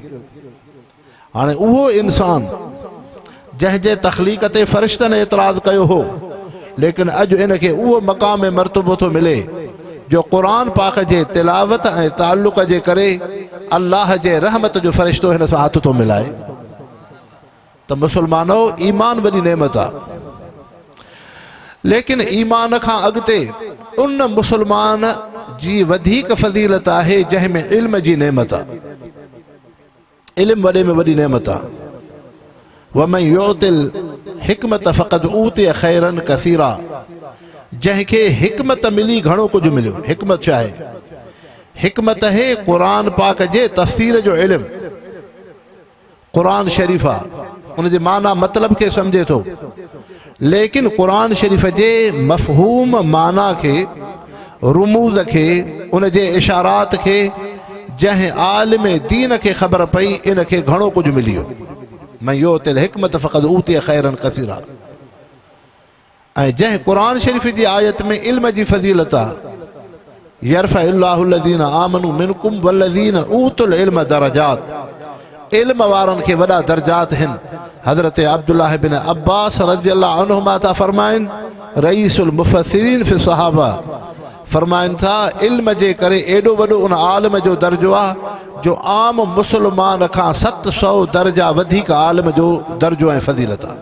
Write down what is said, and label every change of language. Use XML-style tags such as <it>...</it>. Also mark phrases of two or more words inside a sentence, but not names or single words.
<sd>हाणे उहो इंसान जंहिंजे तख़लीक़ ते फ़रिश्तनि एतिराज़ कयो हो, लेकिन अॼु इनखे उहो मक़ाम मर्तबो थो मिले जो क़ुरान पाक जे तिलावत ऐं ताल्लुक़ जे करे अल्लाह जे रहमत जो फ़रिश्तो हिन सां हथ थो मिलाए त मुसलमानो ईमान वॾी नेमत आहे। लेकिन ईमान खां अॻिते उन मुसलमान जी वधीक फ़ज़ीलत आहे जंहिंमें इल्म जी नेमत आहे। इल्म वॾे में वॾी नेमत आहे।</sd> <ar>ومن يؤت الحكمة فقد أوتي خيرا كثيرا.</ar> <sd>जंहिंखे हिकमत मिली घणो कुझु मिलियो। हिकमत छा आहे? हिकमत है क़ुरान पाक जे तफ़सीर जो इल्म। क़ुरान शरीफ़ आहे, उन जे माना मतलब खे सम्झे थो, लेकिन क़ुरान शरीफ़ जे मफ़हूम माना खे, रुमूज़ खे, उन जे इशारात खे जंहिं आलिम दीन खे ख़बर पई इन खे घणो कुझु मिली वियो।</sd> <ar>ومن يؤت الحكمة فقد أوتي خيرا كثيرا.</ar> <sd>ऐं जंहिं क़ुरान शरीफ़ जी आयत में इल्म जी फ़ज़ीलत आहे,</sd> <ar>يرفع الله الذين آمنوا منكم والذين أوتوا العلم درجات.</ar> <sd>इल्म वारनि खे वॾा दर्जात आहिनि। हज़रत अब्दुल्लाह बिन अब्बास</sd> <ar>رضي الله عنهما</ar> <sd>था फ़रमाइनि,</sd> <ar>رئيس المفسرين في الصحابة,</ar> <sd>फ़रमाइनि था इल्म जे करे एॾो वॾो उन आलिम जो दर्जो आहे जो आम मुसलमान खां 700 दर्जा वधीक आलिम जो दर्जो ऐं फ़ज़ीलत आहे।</sd>